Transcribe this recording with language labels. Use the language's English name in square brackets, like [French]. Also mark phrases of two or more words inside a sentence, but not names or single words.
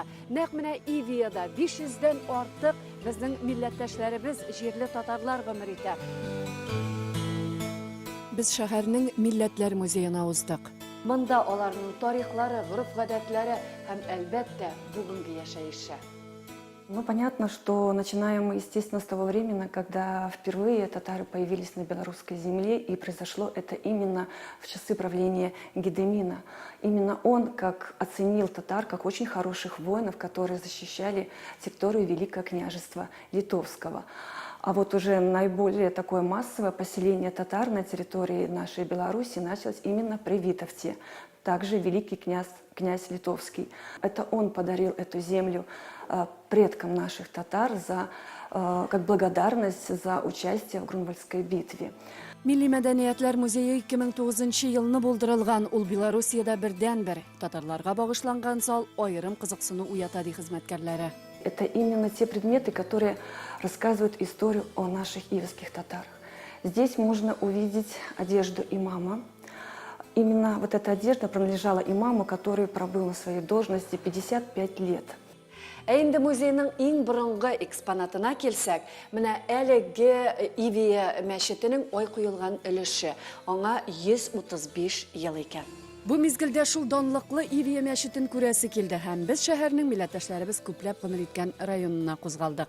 [Tatar] Нәкъ менә Ивиядә 500дән артык безнең милләттәшләребез җирле татарлар гомер итә. Без шәһәрнең милләтләр музеена уздык. Монда аларның тарихлары, гореф-гадәтләре һәм әлбәттә бүгенге яшәеше. [Russian] Ну, понятно, что начинаем мы, естественно, с того времени, когда впервые татары появились на белорусской земле, и произошло это именно в часы правления Гедемина. Именно он как оценил татар как очень хороших воинов, которые защищали территорию Великого княжества Литовского. А вот уже наиболее такое массовое поселение татар на территории нашей Беларуси началось именно при Витовте. Также великий князь Литовский. Это он подарил эту землю предкам наших татар как благодарность за участие в Грунвальдской битве. [Tatar] Милли мәдәниятләр музее 2009 елны булдырылган, ул Белоруссиядә бердән-бер татарларга багышланган зал аерым кызыксыну уята ди хезмәткәрләре. [Russian] Это именно те предметы, которые рассказывают историю о наших ивских татарах. Здесь можно увидеть одежду имама. Именно вот эта одежда принадлежала имаму, который пробыл на своей должности 55 лет. [Tatar] Инде музейның иң борынгы экспонатына келсәк, менә әлеге Ивия мәчетенең ай куелган өлеше, аңа 135 ел икән. Бу мизгелдә шул данлыклы Ивия мәчетен күрәсе килде һәм без шәһәрнең милләттәшләребез күпләп гомер иткән районына кузгалдык.